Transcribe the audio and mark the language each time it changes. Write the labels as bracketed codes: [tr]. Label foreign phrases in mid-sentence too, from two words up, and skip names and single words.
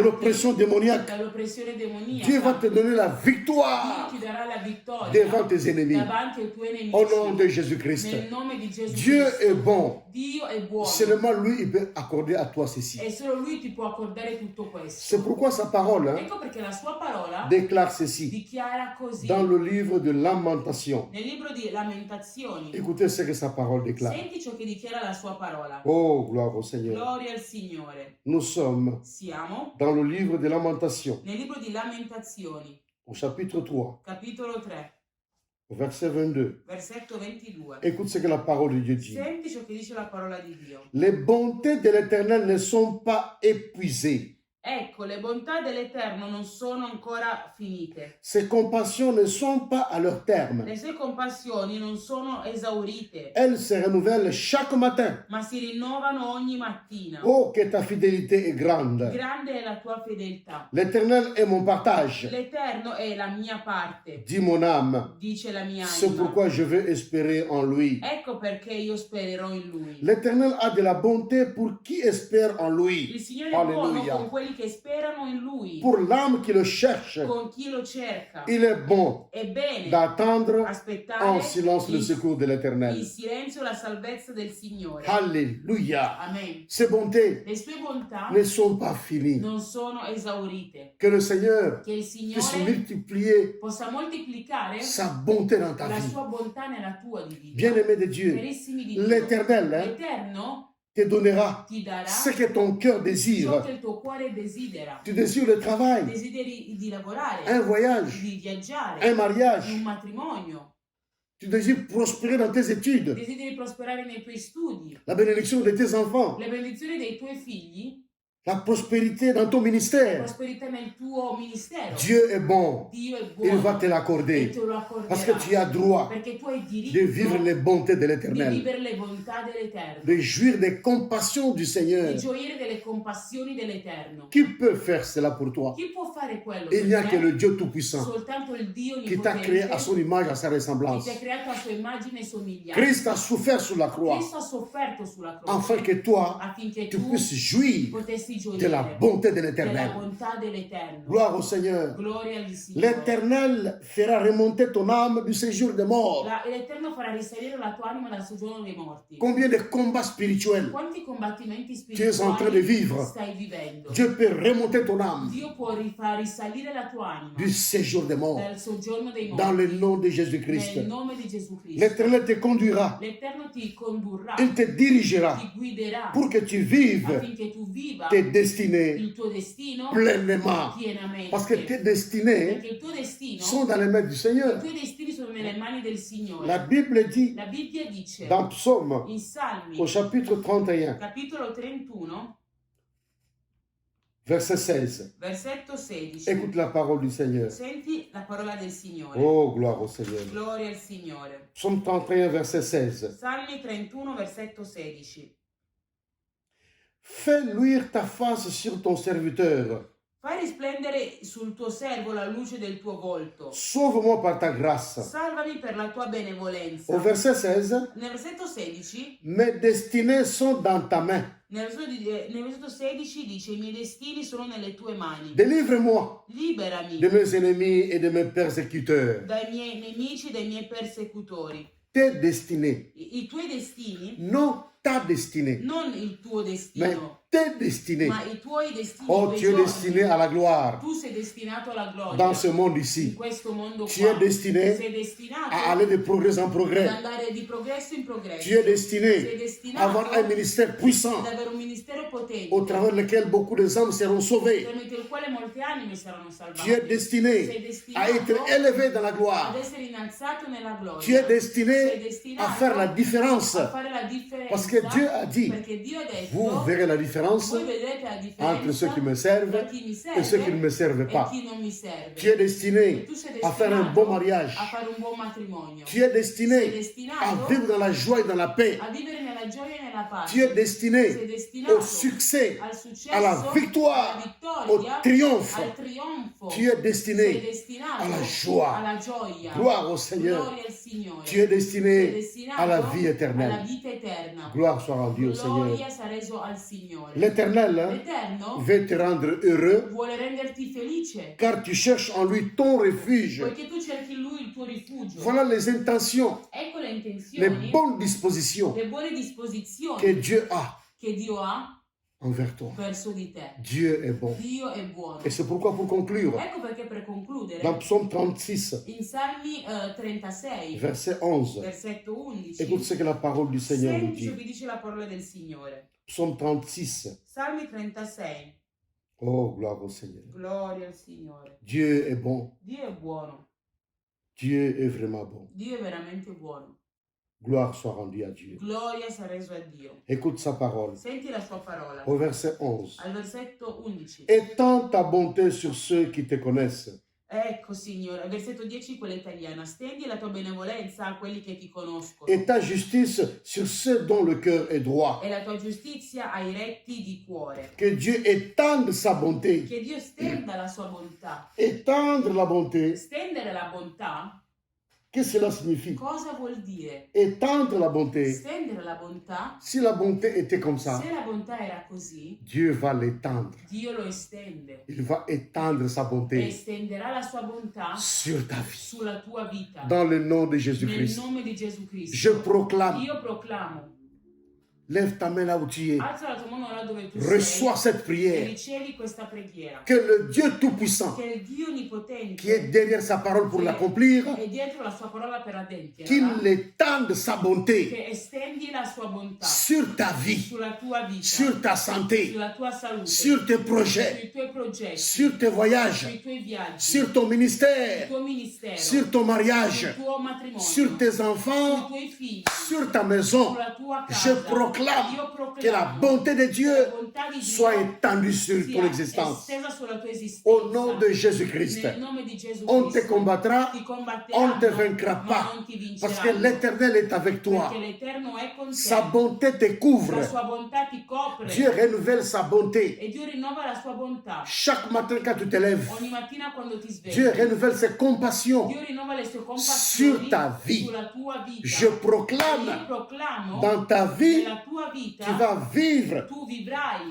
[fr] l'oppression démoniaque. [it] dall'oppressione [fr] Dieu va [it] demoniaca. [fr] te donner la [it] Dio [fr] victoire [it] ti darà la vittoria [fr] devant tes ennemis. [it] davanti ai tuoi nemici. [fr] Au nom de Jésus-Christ. [it] Nel nome di Gesù [fr] Dieu [it] Cristo. [fr] est bon. [it] Dio è buono. [fr] Seulement lui, il peut accorder à toi ceci. [it] E solo Lui ti può accordare tutto questo. [fr] C'est pourquoi sa parole [it] Ecco perché la sua parola [fr] déclare ceci [it] dichiara così. [fr] dans le livre de Lamentation. [it] Nel libro di Lamentazioni. [fr] Écoutez ce que sa parole déclare. [it] Senti ciò che dichiara la sua parola. [fr] Oh, gloire au Seigneur. [it] Gloria al Signore. [fr] Nous sommes [it] Siamo [fr] dans le livre de Lamentation, [it] nel libro di Lamentazioni, [fr] au chapitre 3, [it] capitolo 3, [fr] au verset 22. [it] versetto 22. [fr] Écoute ce que la parole de Dieu dit. [it] Senti ciò che dice la parola di Dio. [fr] Les bontés de l'Éternel ne sont pas épuisées. [it] Ecco, le bontà dell'Eterno non sono ancora finite. [fr] Ses compassions ne sont pas à leur terme. [it] Le sue compassioni non sono esaurite, [fr] Elles se renouvellent chaque matin. [it] ma si rinnovano ogni mattina. [fr] Oh, que ta fidélité est grande. [it] Grande è la tua fedeltà. [fr] L'Éternel est mon partage, [it] L'Eterno è la mia parte, [fr] dit mon âme. [it] dice la mia [fr] C'est [it] anima. [fr] pourquoi je veux espérer en lui. [it] Ecco perché io spererò in Lui. [fr] L'Éternel a de la bonté pour qui espère en lui. [it] Il Signore è buono [fr] Alléluia. [it] con quelli che sperano in Lui, [fr] Pour l'âme qui le cherche, [it] con chi lo cerca. [fr] il est bon [it] È bene [fr] d'attendre en [it] aspettare [fr] silence le secours de [it] in [fr] l'Éternel. [it] silenzio la salvezza del Signore. [fr] Alléluia. [it] Amen. [fr] Ses bontés [it] Le sue bontà [fr] ne sont pas finies. [it] non sono esaurite. [fr] Que le Seigneur [it] Che il [fr] puisse [it] Signore [fr] multiplier [it] possa moltiplicare [fr] sa bonté dans ta [it] la [fr] vie. [it] sua bontà nella tua vita. [fr] Bien-aimé de Dieu, [it] Carissimi di Dio, [fr] l'Éternel [it] l'Eterno [fr] te donnera [it] ti darà [fr] ce que ton cœur [it] ciò [fr] désire. [it] che il tuo cuore desidera. [fr] Tu désires le travail, [it] Desideri di lavorare, [fr] un voyage, [it] di viaggiare, [fr] un [it] di [fr] mariage. [it] un matrimonio. [fr] Tu désires prospérer dans tes études, [it] Desideri prosperare nei tuoi studi, [fr] la bénédiction de tes enfants, [it] le benedizioni dei tuoi figli, [fr] la prospérité dans ton ministère. [it] prosperità nel tuo ministero. [fr] Dieu est bon. [it] Dio è [fr] Il va [it] buono [fr] te [it] e [fr] l'accorder. [it] te lo accorderà. [fr] Parce que tu as droit [it] Perché tu hai [fr] de [it] diritto [fr] vivre les bontés de [it] di [fr] l'Éternel, [it] vivere le bontà dell'Eterno, [fr] de jouir des compassions du [it] di [fr] Seigneur. [it] gioire delle compassioni dell'Eterno. [fr] Qui peut faire cela pour toi? [it] Chi può fare quello [fr] Il n'y a [it] per [fr] que [it] te? [fr] le Dieu Tout-Puissant [it] Soltanto il Dio [fr] qui t'a créé à son [it] onnipotente [fr] image, à sa [it] che [fr] ressemblance. [it] ti ha creato a sua immagine e somiglianza. [fr] Christ a souffert sur la croix [it] Cristo ha sofferto sulla croce [fr] afin que toi, [it] affinché [fr] tu [it] tu [fr] puisses jouir [it] potessi [fr] de [it] gioire [fr] la bonté de [it] della [fr] l'Éternel. [it] bontà dell'Eterno. [fr] Gloire au Seigneur. [it] Gloria al Signore. [fr] L'Éternel fera remonter ton âme du séjour des morts. [it] L'Eterno farà risalire la tua anima dal soggiorno dei morti. [fr] Combien de combats spirituels [it] Quanti combattimenti [fr] tu es en train de [it] spirituali [fr] vivre? [it] stai vivendo? [fr] Dieu peut remonter ton âme [it] Dio può far risalire la tua anima [fr] du séjour des morts [it] dal soggiorno dei [fr] dans [it] morti. [fr] le nom de Jésus-Christ. [it] Nel nome di Gesù Cristo. [fr] L'Éternel te conduira, [it] L'Eterno ti condurrà, [fr] il te dirigera [it] ti guiderà [fr] pour que tu vives [it] affinché tu viva [fr] tes destinées [it] il tuo destino [fr] pleinement. [it] pienamente. [fr] Parce que tes destinées [it] Perché il tuo destino, [fr] sont dans les mains du [it] i [fr] Seigneur. [it] tuoi destini sono nelle mani del Signore. [fr] La Bible dit [it] La Bibbia dice [fr] dans Psaume [it] in Salmi, [fr] au chapitre 31, [it] capitolo 31, [fr] verset 16. [it] versetto 16. [fr] Écoute la parole du Seigneur. [it] Senti la parola del Signore. [fr] Oh, gloire au Seigneur. [it] Gloria al Signore. [fr] Psaume 31, verset 16. [it] Salmi 31, versetto 16. [fr] Fais luire ta face sur ton serviteur. [it] Fai risplendere sul tuo servo la luce del tuo volto. [fr] Sauve-moi par ta grâce. [it] Salvami per la tua benevolenza. [fr] Au verset 16, [it] Nel versetto 16, [fr] mes destinées sont dans ta main. [it] nel versetto 16 dice: I miei destini sono nelle tue mani. [fr] Délivre-moi [it] Liberami [fr] de mes ennemis et de mes persécuteurs. [it] dai miei nemici e dai miei persecutori. [fr] Tes destinées, [it] I tuoi destini, [fr] non ta destinée, [it] non il tuo [fr] mais [it] destino, [fr] tes destinées. [it] ma i tuoi destini. i [fr] Oh, [it] tuoi [fr] tu es [it] giorni. [fr] destiné à la gloire [it] Tu sei destinato alla gloria [fr] dans ce monde [it] in [fr] ici. [it] questo mondo [fr] Tu [it] qua. [fr] es destiné [it] Sei destinato [fr] à aller de progrès en [it] ad [fr] progrès. [it] andare di progresso in progresso. [fr] Tu es [it] Sei [fr] destiné [it] destinato [fr] à avoir un ministère puissant [it] ad avere un ministero potente [fr] au travers lequel beaucoup de âmes seront sauvées. [it] tramite il quale molte anime saranno salvate. [fr] Tu es destiné [it] Sei [fr] à [it] destinato [fr] être élevé dans la gloire. [it] ad essere innalzato nella gloria. [fr] Tu es [it] Sei [fr] destiné [it] destinato [fr] à faire la différence. [it] a fare la differenza. [fr] Parce que Dieu a dit, [it] perché Dio ha detto, [fr] vous verrez la différence [it] voi vedrete la differenza [fr] entre ceux qui me servent [it] tra chi mi serve [fr] et ceux qui ne me servent [it] e [fr] pas. [it] chi non mi serve. [fr] Tu es destiné [it] E tu sei [fr] à faire un [it] destinato [fr] bon mariage. [it] a fare un buon matrimonio. [fr] Tu es [it] Sei [fr] destiné [it] destinato [fr] à vivre dans la joie et dans la paix. [it] a vivere nella gioia e nella pace. [fr] Tu es [it] Sei [fr] destiné [it] destinato [fr] au succès, [it] al successo, [fr] à la victoire, [it] alla [fr] au [it] vittoria, [fr] triomphe. [it] al trionfo. [fr] Tu es [it] Sei [fr] destiné [it] destinato [fr] alla joie. [it] alla gioia. [fr] Gloire au Seigneur. [it] Gloria al Signore. [fr] Tu es [it] Sei [fr] destiné [it] destinato [fr] à la vie [it] alla [fr] éternelle. [it] vita eterna. [fr] Gloire soit rendue au Seigneur. [it] Gloria sia reso al Signore. [fr] L'Éternel hein, [it] L'Eterno [fr] veut te rendre heureux [it] vuole renderti felice, [fr] car tu cherches en lui ton refuge. [it] poiché tu cerchi in Lui il tuo rifugio. [fr] Voilà les intentions, [it] Ecco le [fr] les [it] intenzioni, [fr] bonnes dispositions [it] le buone [fr] que [it] disposizioni [fr] Dieu a [it] che Dio ha [fr] envers toi. [it] verso di te. [fr] Dieu est bon. [it] Dio è buono. [fr] Et c'est pourquoi, pour conclure, [it] Ecco perché per concludere, [fr] dans Psaume 36, [it] in Salmi 36, [fr] verset 11, [it] versetto 11, [fr] écoute ce que la parole du Seigneur nous [it] senti ciò [fr] dit. [it] che dice la parola del Signore. [fr] Psaume 36. [it] Salmi 36, [fr] Oh, gloire au Seigneur. [it] gloria al Signore. [fr] Dieu est bon. [it] Dio è buono, [fr] Dieu est vraiment bon. [it] Dio è veramente buono. [fr] Gloire soit rendue à Dieu. [it] Gloria sia reso a Dio. [fr] Écoute sa parole. [it] Senti la sua parola. [fr] Au verset 11. [it] Al versetto 11. [fr] Étends ta bonté sur ceux qui te connaissent. [it] Ecco, Signore, al versetto 10 quella italiana. Stendi la tua benevolenza a quelli che ti conoscono [fr] Et ta justice sur ceux dont le cœur est droit. [it] e la tua giustizia ai retti di cuore. [fr] Que Dieu étende sa bonté. [it] Che Dio stenda la sua bontà. [fr] Étendre la bonté, [it] Stendere la bontà [fr] qu'est-ce que cela signifie? [it] cosa vuol dire? [fr] Étendre la bonté. [it] Stendere la bontà, [fr] Si la bonté était comme ça, [it] se la bontà era così, [fr] Dieu va l'étendre. [it] Dio lo estende [fr] Il va étendre sa [it] e [fr] bonté [it] estenderà la sua bontà [fr] sur ta vie. [it] sulla tua vita. [fr] Dans le nom de [it] Nel [fr] Jésus-Christ. [it] nome di Gesù Cristo. [fr] Je proclame, [it] Io proclamo, [fr] lève ta main là où tu es. [it] alza la tua mano là dove tu [fr] Reçois [it] sei [fr] cette [it] e [fr] prière. [it] ricevi questa preghiera. [fr] Que le Dieu Tout-Puissant, [it] Che il Dio Onnipotente [fr] qui est derrière sa parole pour l'accomplir, [it] è dietro la sua parola per [fr] qu'il [it] adempierla, [fr] étende sa bonté [it] che estendi la sua bontà [fr] sur ta vie, [it] sulla tua vita, [fr] sur ta santé, [it] sulla tua salute, [fr] sur tes projets, [it] sui tuoi progetti, [fr] sur tes voyages, [it] sui tuoi viaggi, [fr] sur ton [it] sul [fr] ministère, [it] tuo ministero, [fr] sur ton mariage, [it] sul tuo matrimonio, [fr] sur tes [it] sui [fr] enfants, [it] tuoi figli, [fr] sur ta maison. [it] sulla tua [fr] Je [it] casa. [fr] proclame [it] Io proclamo [fr] que la bonté de Dieu [it] che la bontà di Dio [fr] soit étendue sur [it] sia [fr] ton existence. [it] estesa sulla tua esistenza. [fr] Au nom de Jésus-Christ, [it] Nel nome di Gesù [fr] on te [it] Cristo. [fr] combattra, [it] Ti combatteranno, [fr] on ne te vaincra [it] ma [fr] pas, [it] non ti [fr] parce que [it] vinceranno. [fr] l'Éternel est avec toi. [it] Perché l'Eterno è con te. [fr] Sa bonté te [it] La [fr] couvre. [it] sua bontà ti copre. [fr] Dieu renouvelle sa bonté. [it] E Dio rinnova la sua bontà. [fr] Chaque matin quand tu te lèves, [it] Ogni mattina quando ti svegli. [fr] Dieu renouvelle ses compassions [it] Dio rinnova le sue compassioni [fr] sur ta vie. [it] sulla tua vita. [fr] Je [it] Io [fr] proclame, [it] proclamo [fr] dans ta vie, [it] nella tua vita [fr] tu vas vivre [it] tu vivrai